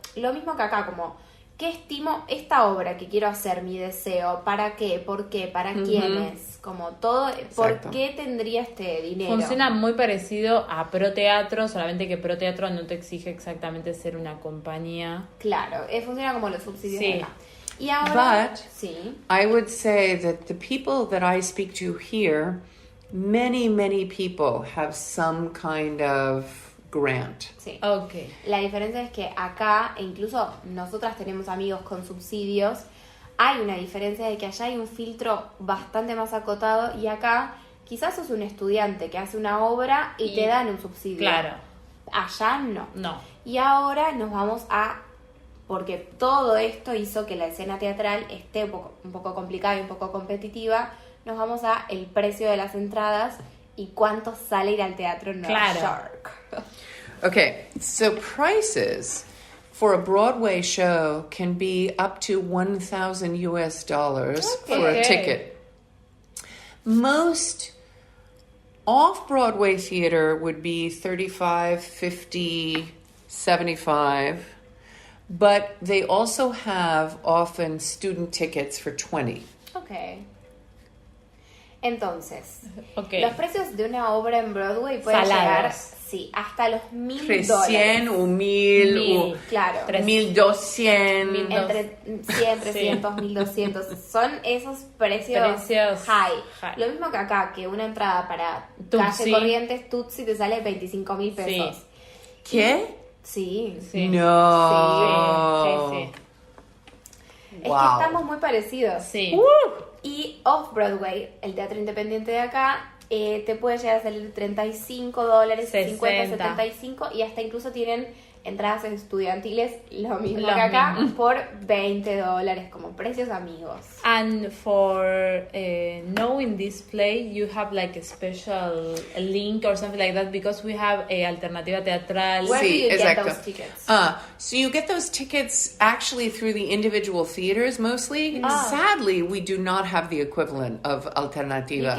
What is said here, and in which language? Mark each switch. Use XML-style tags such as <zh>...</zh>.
<es>Lo mismo que acá, como, ¿qué estimo esta obra que quiero hacer, mi deseo? ¿Para qué? ¿Por qué? ¿Para quiénes? Como todo, ¿por Exacto. qué tendría este dinero? Funciona muy parecido a Proteatro, solamente que Proteatro no te exige exactamente ser una compañía. Claro, funciona como los subsidios Sí. de acá. Y ahora,</es> <en>But</en> <es>sí,</es> <en>I would say that the people that I speak to here, many people have some kind of grant.</en> <es>sí. Ok. La diferencia es que acá, e incluso nosotras tenemos amigos con subsidios, hay una diferencia de que allá hay un filtro bastante más acotado y acá quizás sos un estudiante que hace una obra y te dan un subsidio. Claro. Allá no. No. Y ahora nos vamos a... Porque todo esto hizo que la escena teatral esté un poco complicada y un poco competitiva, nos vamos a el precio de las entradas y cuánto sale ir al teatro en Nueva Claro. York.</es> <en>Okay, so prices for a Broadway show can be up to $1,000 for a Okay. ticket. Most off-Broadway theater would be $35, $50, $75, but they also have often student tickets for $20.</en> <es>Ok. Entonces, Okay. los precios de una obra en Broadway pueden llegar, sí, hasta los $1,000. 300 o 1000 claro. 1200. Entre 100, 300, 1200. Son esos precios high. Lo mismo que acá, que una entrada para calle Corrientes, Tutsi, te sale 25,000 pesos. Sí. ¿Qué? Sí. No. Sí. Es que estamos muy parecidos. Sí. Y Off-Broadway, el teatro independiente de acá, te puede llegar a salir $35, 50, 75 y hasta incluso tienen entradas estudiantiles, lo mismo que acá, por $20, como precios amigos.</es> <en>And for knowing this play, you have like a special link or something like that because we have a Alternativa Teatral. Where do you get those tickets? So you get those tickets actually through the individual theaters mostly. Sadly, we do not have the equivalent of Alternativa.</en>